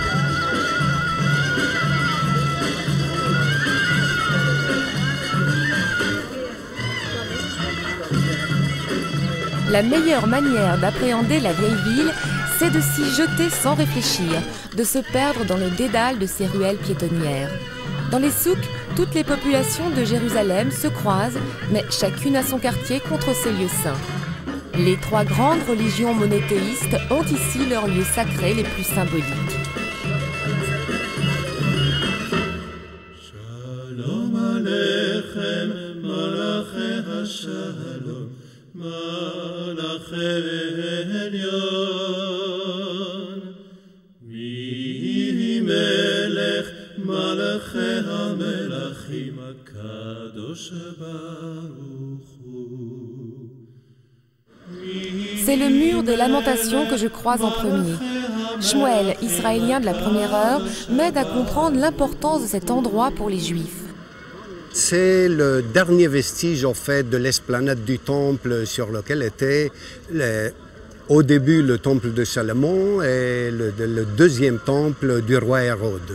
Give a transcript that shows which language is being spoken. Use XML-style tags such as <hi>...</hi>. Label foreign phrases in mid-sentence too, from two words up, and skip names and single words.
<fr>La meilleure manière d'appréhender la vieille ville, c'est de s'y jeter sans réfléchir, de se perdre dans le dédale de ses ruelles piétonnières. Dans les souks, toutes les populations de Jérusalem se croisent, mais chacune a son quartier contre ses lieux saints. Les trois grandes religions monothéistes ont ici leurs lieux sacrés les plus symboliques.</fr> <he>שלום עליכם, מלאכי השלום, מלאכי עליון, ממלך מלכי המלכים הקדוש ברוך הוא.</he> <fr>C'est le mur des lamentations que je croise en premier. Shmuel, israélien de la première heure, m'aide à comprendre l'importance de cet endroit pour les Juifs. C'est le dernier vestige en fait de l'esplanade du temple sur lequel était au début le temple de Salomon et le deuxième temple du roi Hérode.</fr>